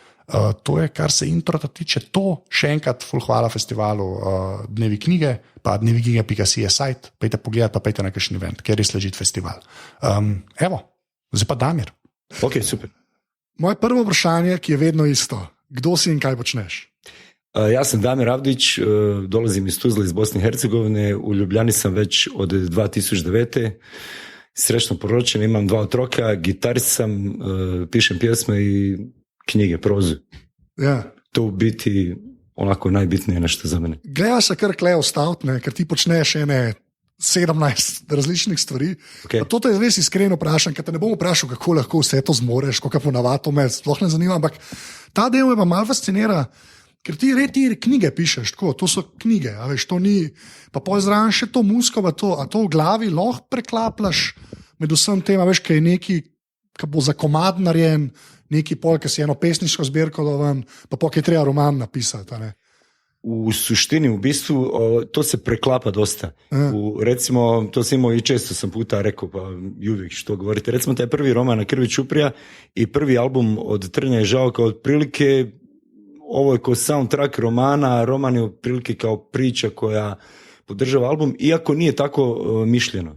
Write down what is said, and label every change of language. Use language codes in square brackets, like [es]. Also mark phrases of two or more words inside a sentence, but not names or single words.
[sl] To je, kar se introta tiče. To še enkrat ful hvala festivalu Dnevi knjige, pa dneviknjige.si je sajt, pejte pogledat, pa pejte na kakšen event, ker je res ležit festival. Evo, zdaj pa Damir. Ok, super. Moje prvo vprašanje, ki je vedno isto. Kdo si in kaj počneš? [bs] Ja sam Damir Avdić, dolazim iz Tuzle, iz Bosne i Hercegovine, u Ljubljani sam već od 2009. Srećno [sl] poročen, imam 2 otroka, [bs] gitarist sam, pišem pjesme i knjige, prozu. [sl] Ja. [bs] To u biti onako najbitnije nešto za mene. [sl] Gledaš se kar Kleo Stout, ne, ker ti počneš ene 17 različnih stvari. Okay. To te res iskreno vprašam, ker te ne bom vprašal, kako lahko vse to zmoreš, kako ponavadi, me sploh ne zanima, ampak ta del me pa malo fascinira, ker ti knjige pišeš, tako, to so knjige, a veš, to ni, pa zraven še to muziko, a to v glavi lahko preklaplaš med vsem tem, a veš, kaj je neki, ki bo za komad narejen, neki pol, ki si eno pesniško zbirko doven, pa kaj treba roman napisati, a ne? [bs] U suštini, u bistvu, to se preklapa dosta. Recimo, to sam imao i često sam puta rekao, pa i uvijek što govorite. Recimo, taj prvi roman Na krvi čuprija i prvi album od Trnja i žao kao otprilike, ovo je kao soundtrack romana, roman je otprilike kao priča koja podržava album, iako nije tako mišljeno.